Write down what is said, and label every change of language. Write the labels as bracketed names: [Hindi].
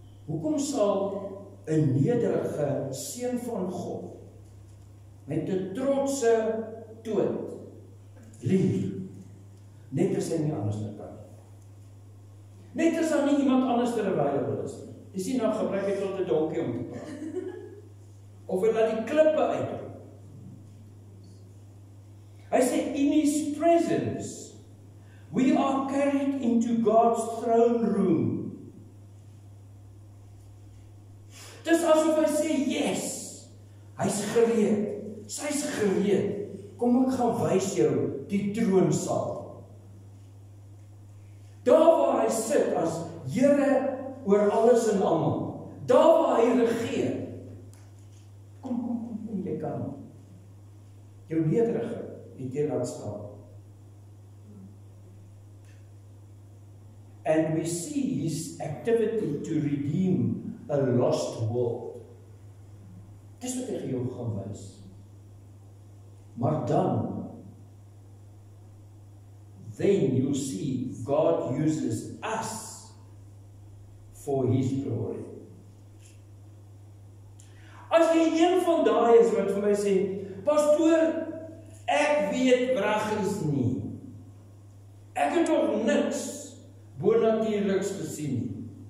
[Afrikaans] Hoekom sal 'n nederige seun van God met 'n trotse dood lief, net as hy nie anders kan? Net as daar nie iemand anders available is nie. Dis nie nou gebruik hy tot 'n donkie om te praat. Of hy laat die klippe uitroep. Hy sê, [English] in his presence, we are carried into God's throne room. [Afrikaans] Dis asof hy sê, yes, hy's gereed, sy's gereed, kom ek gaan wys jou die troonsaal. Daar waar hy sit as Here oor alles en almal, daar waar hy regeer, kom, jy kan, jou nederige, het jy laat staan. [English] And we see his activity to redeem a lost world. [Afrikaans] Dis wat hy jou gaan wys. Maar [English] then you'll see God uses us for his glory. [Afrikaans] As jy een van daai is wat vir my sê, pastoor, ek weet wraggies nie. Ek het nog niks bonatuurliks gesien nie.